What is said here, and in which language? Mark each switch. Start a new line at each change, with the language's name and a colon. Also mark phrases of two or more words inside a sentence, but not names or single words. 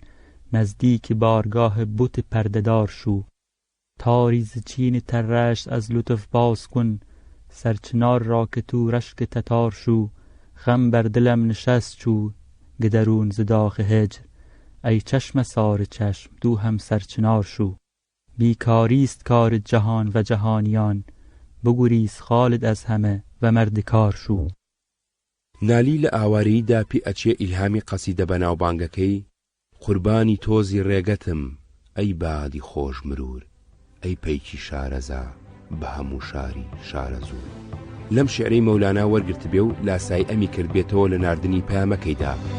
Persian: نزدیک بارگاه بت پردهدار شو، تاری ز چین ترشت از لطف باز کن، سرچنار را که تو رشک تتار شو، غم بر دلم نشست چو گدرون ز داغ هجر، ای چشم سار چشم دو هم سرچنار شو، بیکاریست کار جهان و جهانیان، بگریز خالد از همه و مرد کار شو.
Central Kurdish: نالی لە ئاوارەییدا پێ ئەچێ ئیلهامی قەسیدە بەناوبانگەکەی قوربانی تۆزی ڕێگەتم ئەی بادی خۆش مرور، ئەی پەیکی شارەزا بە هەموو شاری شارەزوور. لەم شعرەی مەولانە وەرگرت بێ و لاسای ئەمی کرد بێتەوە لە ناردنی پەیامەکەیدا.